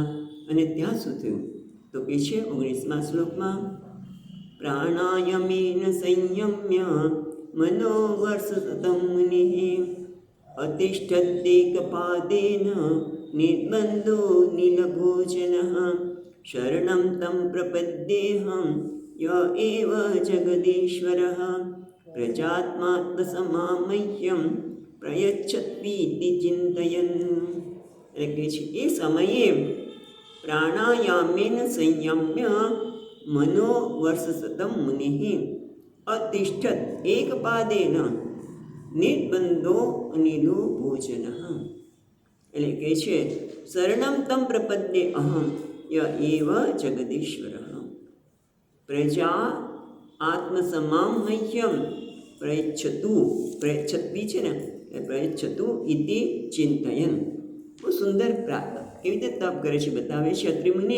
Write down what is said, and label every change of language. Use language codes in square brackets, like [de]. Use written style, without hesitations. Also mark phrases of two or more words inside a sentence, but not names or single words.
[gu] અને ત્યાં શું થયું તો કે છે 19મા શ્લોકમાં, [sa] પ્રાણાયામેન સંયમ્ય મનોવર્ષતમ મુનિઃ અતિષ્ઠદ્યેકપાદેન નિર્બંધો નીલભોજનઃ શરણં तं પ્રપદ્યેહં ય એવ જગદીશ્વરઃ પ્રજાત્માત્મસમામહ્યં પ્રયચ્છત્વીતિ ચિંતયન. [gu] એટલે કે છે એ સમયે [sa] પ્રાણાયામેન સંયમ્ય મનોવર્ષતમ મુનિઃ અતિષ્ઠત એકપાદેન નિર્બંધો અનિલો ભોજન. [gu] એટલે કે છે [sa] શરણં तं પ્રપદ્યે અહં ય એવ જગદીશ્વર પ્રજા આત્મસમામહ્યં પ્રયચ્છત્વી [gu] છે ને, [sa] પ્રયચ્છતુ ઇતિ ચિંતયન. [gu] બહુ સુંદર કેવી રીતે તપ કરે છે બતાવે છે અત્રિમુનિ.